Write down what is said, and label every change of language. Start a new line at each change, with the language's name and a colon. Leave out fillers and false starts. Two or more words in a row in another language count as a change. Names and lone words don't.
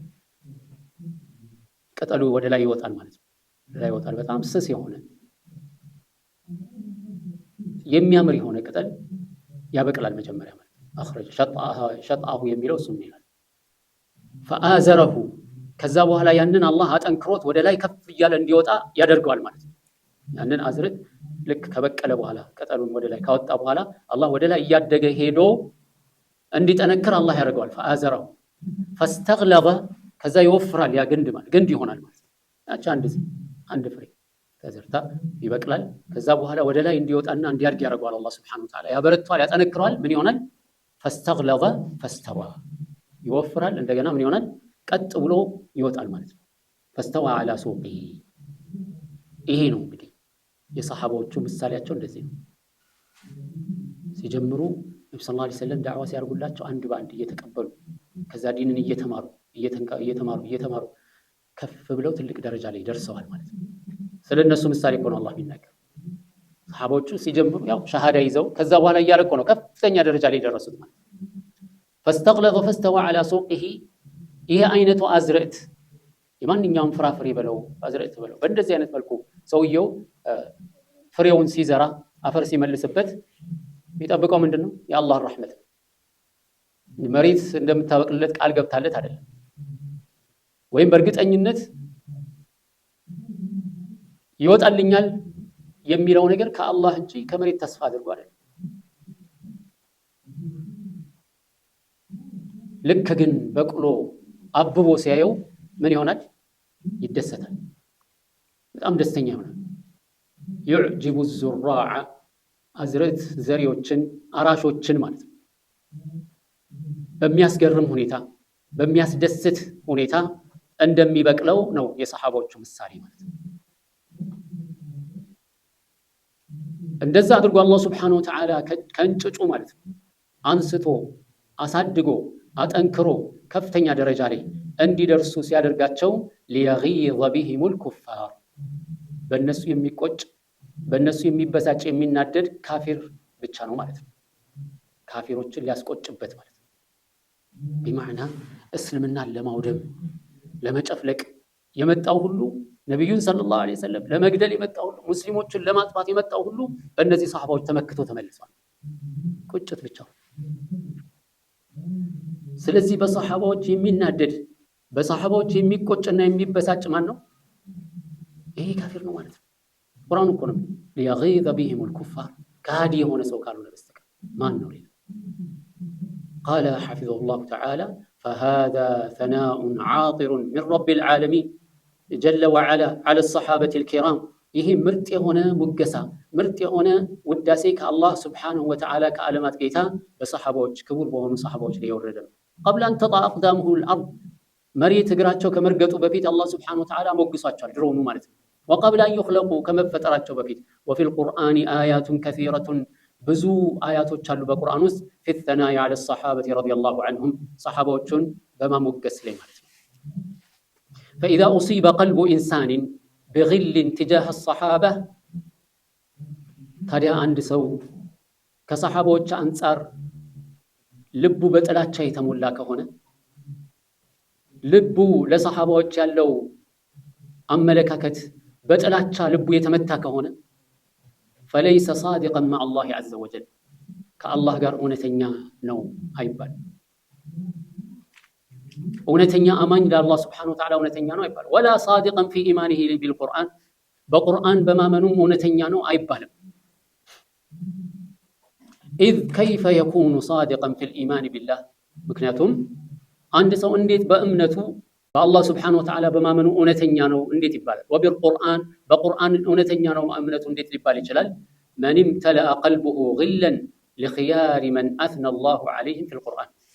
Amharic: ቅጠሉ ወደ ላይ ይወጣል ማለት ነው። ወደ ላይ ይወጣል። በጣም ስስ የሆነ የሚያምር የሆነ ቅጠል ያበቅላል መጀመሪያ ማለት
Arabic: أخرج شطأه
Amharic: የሚለው እሱም ይላል فآزره ከዛ በኋላ ያንን አላህ አጠንክሮት ወደ ላይ ከፍ እያለ እንዲወጣ ያደርገዋል ማለት ነው ያንን አዝርት ልክ ከበቀለ በኋላ ቅጠሉን ወደ ላይ ካወጣ በኋላ አላህ ወደ ላይ ያደገ ሄዶ እንዲጠነክር አላህ ያደርገዋል
Arabic: فآزره فاستغلظ
Amharic: ከዛ ይወፍራል ያ ግንድ ይሆናል ማለት ነው አቻ አንድ ፍሬ ተዘርታ ይበቅላል ከዛ በኋላ ወደ ላይ እንዲወጣና እንዲያድግ ያደርገዋል አላህ
Arabic: سبحانه وتعالى
Amharic: ያበረቷል ያጠነክረዋል ምን ይሆናል
Arabic: فاستغلظ فاستوى
Amharic: ይወፍራል እንደገና ምን ይሆናል ቀጥ ብሎ ይወጣል ማለት ነው
Arabic: فاستوى على سوقه
Amharic: ይሄ ነው እንግዲህ የሰሃባዎቹ ምሳሌያቸው እንደዚህ ነው ሲጀምሩ ነብዩ
Arabic: صلى الله عليه وسلم
Amharic: ዳዕዋ ሲያርጉላቸው አንድ ባንድ እየተቀበሉ ከዛ ዲንን እየተማሩ ከፍ ብለው ትልቅ ደረጃ ላይ ደርሰዋል ማለት ነው ስለነሱ ምሳሌ እኮ ነው አላህ ቢናገር ሰሃባዎቹ ሲጀምሩ ያው ሸሃዳ ይዘው ከዛ በኋላ እያረቁ ነው ከፍተኛ ደረጃ ላይ ደረሱት ማለት
Arabic: فاستغلظ فاستوى على سوقه
Amharic: ይሄ አይነቱ አዝርዕት የማንኛውም ፍራፍሬ በለው አዝርዕት በለው በእንደዚህ አይነት መልኩ ሰውየው ፍሬውን ሲዘራ አፈር ሲመልስበት የሚጠብቀው ምንድነው የአላህ ረህመት መሬት እንደምታበቅልለት ቃል ገብታለት አይደለም ወይም በእርግጠኝነት ይወጣልኛል የሚለው ነገር ከአላህ እንጂ ከመሬት ተስፋ አድርጎ አይደለም ልክ ግን በቅሎ አብቦ ሲያየው ምን ይሆናል ይደሰታል በጣም ደስተኛ ይሆናል
Arabic: يعجب الزراع
Amharic: አዝርዕት ዘሪዎችን አራሾችን ማለት ነው በሚያስገርም ሁኔታ በሚያስደስት ሁኔታ እንደሚበቅለው ነው የሰሃባዎቹ ምሳሌ ማለት ነው እንደዛ አድርጎ አላህ
Arabic: سبحانه وتعالى
Amharic: ከእንጭጩ ማለት ነው አንስቶ አሳድጎ አጠንክሮ ከፍተኛ ደረጃ ላይ እንዲደርሱ ሲያደርጋቸው ليغيظ
Arabic: بهم الكفار
Amharic: በእነሱ የሚቆጭ በእነሱ የሚበሳጭ የሚናደድ ካፊር ብቻ ነው ማለት ነው ካፊሮችን ሊያስቆጭበት ማለት ነው بمعنى እስልምናን ለማውደም ለመጨፍለቅ የመጣው ሁሉ ነብዩን
Arabic: صلى الله عليه وسلم
Amharic: ለመግደል የመጣው ሁሉ ሙስሊሞችን ለማጥፋት የመጣው ሁሉ በእነዚህ ሰሃባዎች ተመክቶ ተመልሷል ቁጭት ብቻ ስለዚህ በሰሃባዎች የሚናደድ በሰሃባዎች የሚቆጭና የሚበሳጭ ማን ነው ይሄ ካፊር ነው ማለት ነው ቁርአን እኮ ነው
Arabic: ليغيظ بهم الكفار
Amharic: ካዲ የሆነ ሰው ካልሆነ በስተቀር ማን ነው ሌላ قال
Arabic: حفظه الله تعالى فهذا ثناء عاطر من رب العالمين جل وعلا على الصحابة الكرام
Amharic: ይሄ ምርጥ የሆነ ሙገሳ ምርጥ የሆነ ውዳሴ ከአላህ
Arabic: سبحانه وتعالى
Amharic: ከዓለማት ጌታ በሰሃባዎች ክቡር በሆኑ ሰሃባዎች ላይ የወረደ ነው
Arabic: قبل أن تطأ أقدامه الأرض
Amharic: መሬት እግራቸው ከመርገጡ በፊት አላህ Subhanahu Wa Ta'ala ሞግሷቸዋል ድሮውኑ ማለት ነው
Arabic: وقبل أن يخلقوا
Amharic: ከመፈጠራቸው በፊት
Arabic: وفي القرآن آيات كثيرة
Amharic: ብዙ አያቶች አሉ በቁርአን ውስጥ
Arabic: في الثناء على الصحابة رضي الله عنهم
Amharic: ሰሃባዎችን በማሞገስ ላይ ማለት ነው
Arabic: فإذا أصيب قلب إنسان بغل تجاه الصحابة
Amharic: ታዲያ አንድ ሰው ከሰሃባዎች አንፃር ልቡ በጥላቻ የተሞላ ከሆነ ልቡ ለሰሃባዎች ያለው አመለካከት በጥላቻ ልቡ የተመታ ከሆነ
Arabic: فليس صادقا مع الله عز وجل
Amharic: ከአላህ ጋር እውነተኛ ነው አይባል እውነተኛ አማኝ ለአላህ
Arabic: سبحانه وتعالى
Amharic: እውነተኛ ነው አይባል
Arabic: ولا صادقا في إيمانه بالقرآن
Amharic: በቁርአን በማመኑም እውነተኛ ነው አይባልም
Arabic: إذ كيف يكون صادقا في الإيمان بالله
Amharic: ምክንያቱም አንድ ሰው እንዴት በእምነቱ በአላህ
Arabic: سبحانه وتعالى
Amharic: በማመኑ እውነተኛ ነው እንዴት ይባላል وبالقرآن በቁርአን እውነተኛ ነው እምነቱ እንዴት ሊባል ይችላል
Arabic: من امتلأ قلبه غلا لخيار من أثنى الله عليهم في القرآن